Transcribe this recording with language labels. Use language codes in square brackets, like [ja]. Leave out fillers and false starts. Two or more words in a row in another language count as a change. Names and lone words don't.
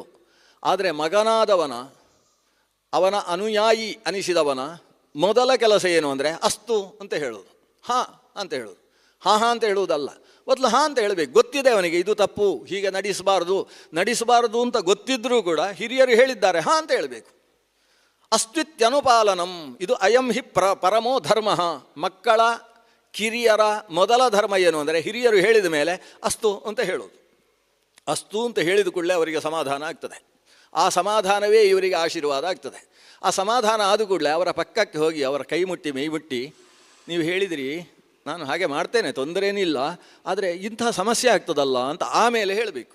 [kn] ಆದರೆ ಮಗನಾದವನ, ಅವನ ಅನುಯಾಯಿ ಅನಿಸಿದವನ ಮೊದಲ ಕೆಲಸ ಏನು ಅಂದರೆ ಅಸ್ತು ಅಂತ ಹೇಳೋದು, ಹಾಂ ಅಂತ ಹೇಳೋದು. ಹಾಂ ಅಂತ ಹೇಳುವುದಲ್ಲ, ಮೊದಲು ಹಾಂ ಅಂತ ಹೇಳಬೇಕು. ಗೊತ್ತಿದೆ ಅವನಿಗೆ ಇದು ತಪ್ಪು, ಹೀಗೆ ನಡೆಸಬಾರದು ಅಂತ ಗೊತ್ತಿದ್ದರೂ ಕೂಡ ಹಿರಿಯರು ಹೇಳಿದ್ದಾರೆ ಹಾಂ ಅಂತ ಹೇಳಬೇಕು. [sa] ಅಸ್ತಿತ್ಯನುಪಾಲನಂ, ಇದು ಅಯಂ ಹಿ ಪರಮೋ ಧರ್ಮ. [kn] ಮಕ್ಕಳ ಕಿರಿಯರ ಮೊದಲ ಧರ್ಮ ಏನು ಅಂದರೆ ಹಿರಿಯರು ಹೇಳಿದ ಮೇಲೆ ಅಸ್ತು ಅಂತ ಹೇಳೋದು. ಅಸ್ತು ಅಂತ ಹೇಳಿದ ಕೂಡಲೇ ಅವರಿಗೆ ಸಮಾಧಾನ ಆಗ್ತದೆ. ಆ ಸಮಾಧಾನವೇ ಇವರಿಗೆ ಆಶೀರ್ವಾದ ಆಗ್ತದೆ. ಆ ಸಮಾಧಾನ ಆದ ಕೂಡಲೇ ಅವರ ಪಕ್ಕಕ್ಕೆ ಹೋಗಿ ಅವರ ಕೈ ಮುಟ್ಟಿ ಮೈ ಮುಟ್ಟಿ, ನೀವು ಹೇಳಿದಿರಿ, ನಾನು ಹಾಗೆ ಮಾಡ್ತೇನೆ, ತೊಂದರೇನಿಲ್ಲ, ಆದರೆ ಇಂಥ ಸಮಸ್ಯೆ ಆಗ್ತದಲ್ಲ ಅಂತ ಆಮೇಲೆ ಹೇಳಬೇಕು.